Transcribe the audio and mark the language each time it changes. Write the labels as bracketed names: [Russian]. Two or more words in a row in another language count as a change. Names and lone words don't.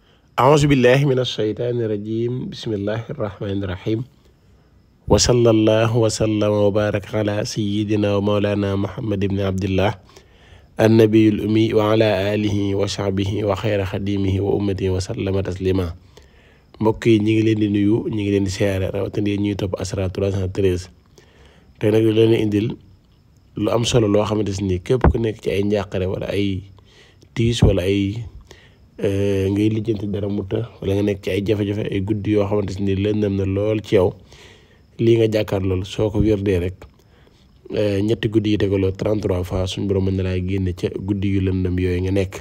[Arabic] أعوذ بالله من الشيطان الرجيم بسم الله الرحمن الرحيم وصلى الله وسلم وبارك على سيدنا ومولانا محمد بن عبد الله النبي الأمي وعلى آله وصحبه وخير خديمه وأمته وسلم [Wolof] تسليما mbokk yi ñi ngi leen di nuyu ñi ngi leen di siyaare rawatina ñuy topp Asrar 313 tey nag leen indil lu am solo loo xamante ni képp ku nekk ci ay njàqare wala ay tiis wala ay ngay lijjanti dara mu të wala nga nekk ci ay jafe-jafe ay guddi yoo xamante ni lëndëm na lool ci yow lii nga jàkkaar lool soo ko wérdee rek ñetti guddi yi tegaloo 33 fois suñu borom mën na laa génne ca guddi yu lëndëm yooyu nga nekk.